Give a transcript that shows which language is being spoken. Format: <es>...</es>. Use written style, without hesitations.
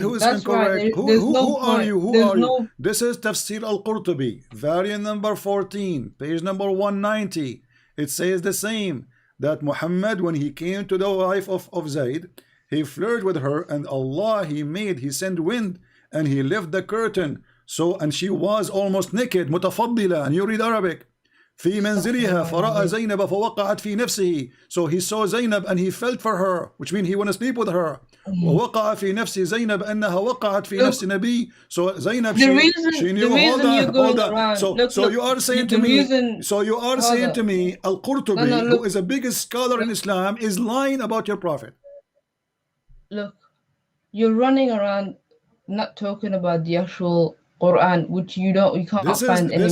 <en>Who is incorrect? Who are you? Who are you? This is Tafsir al-Qurtubi, variant number 14, page number 190. It says the same, that Muhammad, when he came to the wife of Zayd, he flirted with her, and Allah, he sent wind, and he left the curtain. So, and she was almost naked, mutafaddila, and you read Arabic.</en> <ar>في منزلها فرأى زينب فوقعت في نفسه.</ar> <en>So he saw Zainab and he felt for her, which means he want to sleep with her.</en> <ar>ووقع في نفس زينب أنها وقعت في نفس نبي.</ar> <en>So Zainab, she knew. Hold on. So you are saying to me, Al-Qurtubi, who is the biggest scholar in Islam, is lying about your prophet. Look, you're running around not talking about the actual Quran, which you can't find any mistake.</en>